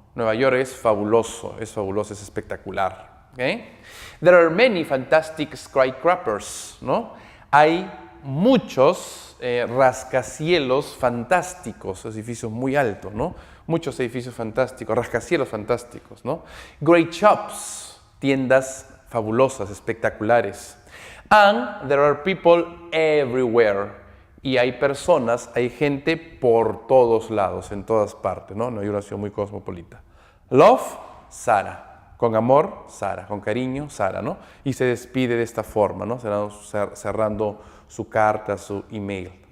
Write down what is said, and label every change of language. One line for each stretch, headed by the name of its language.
Spanish: Nueva York es fabuloso, es espectacular, ¿okay?
English: There are many fantastic skyscrapers,
Spanish: ¿no? Hay muchos rascacielos fantásticos, edificios muy altos, ¿no? Muchos edificios fantásticos, rascacielos fantásticos, ¿no?
English: Great shops,
Spanish: tiendas fabulosas, espectaculares.
English: And there are people everywhere.
Spanish: Y hay personas, hay gente por todos lados, en todas partes, ¿no? No hay una ciudad muy cosmopolita. Love, Sara. Con amor, Sara. Con cariño, Sara, ¿no? Y se despide de esta forma, ¿no? Cerrando su carta, su email, ¿ok?